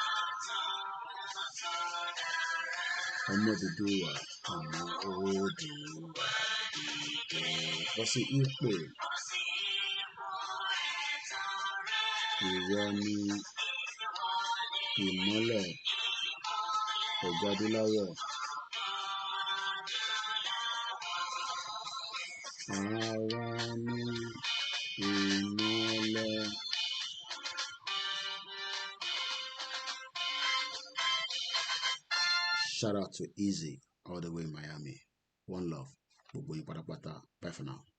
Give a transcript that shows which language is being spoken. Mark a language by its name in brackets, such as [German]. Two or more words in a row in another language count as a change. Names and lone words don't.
[Yoruba] ọmọ Odùduwà, ọmọ Odùduwà, bọ́ sí ipò, ìwọ ni ìmọ́lẹ̀ ẹ̀jẹ̀ adúláwọ̀, àwa ni ìmọ́lẹ̀. [English] Shout out to Easy all the way in Miami. One love. [Yoruba] Gbogbo yín pátápátá. [English] Bye for now.